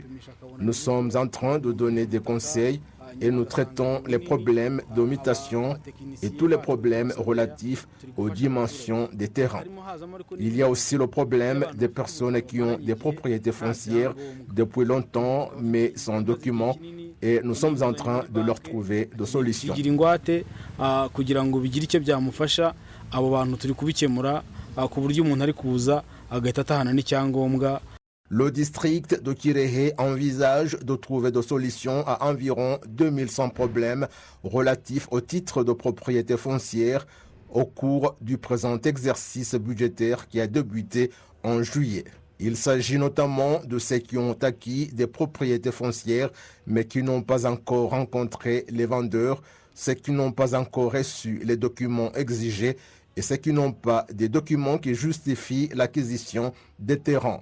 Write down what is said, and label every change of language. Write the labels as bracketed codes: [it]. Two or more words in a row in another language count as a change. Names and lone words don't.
[fr] Nous sommes en train de donner des conseils et nous traitons les problèmes de mutation et tous les problèmes relatifs aux dimensions des terrains. Il y a aussi le problème des personnes qui ont des propriétés foncières depuis longtemps mais sans document et nous sommes en train de leur trouver des solutions. [rw] Kugira ngo bigire icyo byamufasha abo bantu turi kubikemura ku buryo umuntu ari kuza agahita atahana n'icyangombwa. [fr] Le district de Kirehe envisage de trouver des solutions à environ 2100 problèmes relatifs au titre de propriété foncière au cours du présent exercice budgétaire qui a débuté en juillet. Il s'agit notamment de ceux qui ont acquis des propriétés foncières mais qui n'ont pas encore rencontré les vendeurs, ceux qui n'ont pas encore reçu les documents exigés et ceux qui n'ont pas des documents qui justifient l'acquisition des terrains.